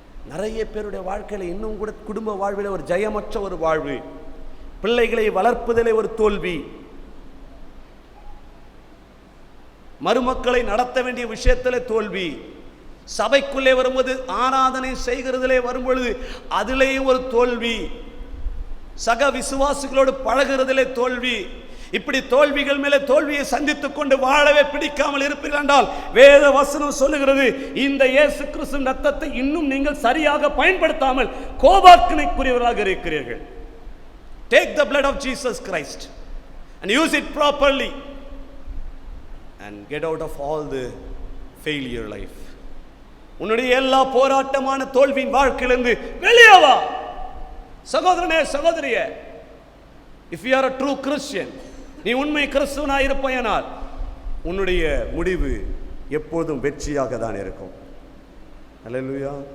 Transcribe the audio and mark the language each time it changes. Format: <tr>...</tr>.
<ta>நிறைய பேருடைய வாழ்க்கையில இன்னும் கூட குடும்ப வாழ்வில் ஒரு ஜெயமற்ற ஒரு வாழ்வு, பிள்ளைகளை வளர்ப்பதிலே ஒரு தோல்வி, மருமக்களை நடத்த வேண்டிய விஷயத்திலே தோல்வி, சபைக்குள்ளே வரும்போது ஆராதனை செய்கிறதிலே வரும்பொழுது அதிலேயும் ஒரு தோல்வி, சக விசுவாசிகளோடு பழகிறதிலே தோல்வி. இப்படி தோல்விகள் மேலே தோல்வியை சந்தித்துக் கொண்டு வாழவே பிடிக்காமல் இருப்பீர்கள் என்றால் வேத வசனம் சொல்லுகிறது, இந்த இயேசு கிறிஸ்துவின் ரத்தத்தை இன்னும் நீங்கள் சரியாக பயன்படுத்தாமல் கோபாக்கினைக்குரியவர்களாக இருக்கிறீர்கள்.</ta> <en>Take the blood of Jesus Christ and use it properly and get out of all the failure life.</en> <ta>உன்னுடைய எல்லா போராட்டமான தோல்வியின் வாழ்க்கையிலிருந்து வெளியே வா சகோதரனே சகோதரியே.</ta> <en>If you are a true Christian,</en> <ta>நீ உண்மை கிறிஸ்துவனாய் இருப்பாயானால் உன்னுடைய முடிவு எப்போதும் வெற்றியாக தான் இருக்கும். அல்லேலூயா.</ta>